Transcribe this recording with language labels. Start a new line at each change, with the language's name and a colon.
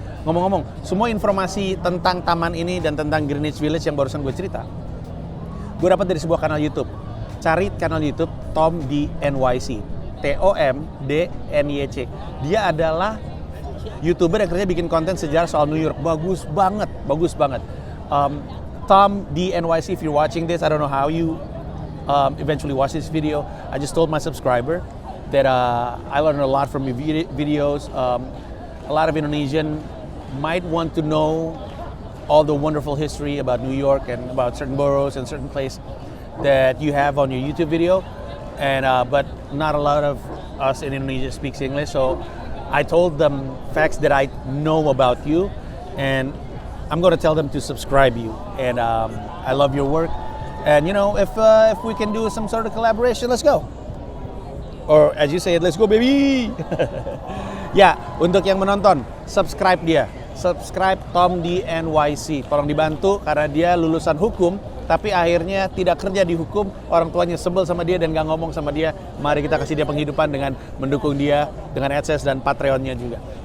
Indonesian: Ngomong-ngomong, semua informasi tentang taman ini dan tentang Greenwich Village yang barusan gue cerita, gue dapat dari sebuah kanal YouTube. Cari kanal YouTube Tom D NYC. TOMDNYC. Dia adalah YouTuber yang kerja bikin konten sejarah soal New York. Bagus banget.
English: Tom D NYC, if you're watching this, I don't know how you eventually watch this video. I just told my subscriber that I learned a lot from your videos. A lot of Indonesian might want to know all the wonderful history about New York and about certain boroughs and certain places that you have on your YouTube video, and but not a lot of us in Indonesia speaks English, so I told them facts that I know about you, and I'm going to tell them to subscribe you. And I love your work, and you know, if we can do some sort of collaboration, let's go. Or as you say, let's go baby.
Indonesian: Ya, untuk yang menonton, subscribe dia. Subscribe Tom di NYC. Tolong dibantu karena dia lulusan hukum, tapi akhirnya tidak kerja di hukum. Orang tuanya sebel sama dia dan gak ngomong sama dia. Mari kita kasih dia penghidupan dengan mendukung dia dengan AdSense dan Patreonnya juga.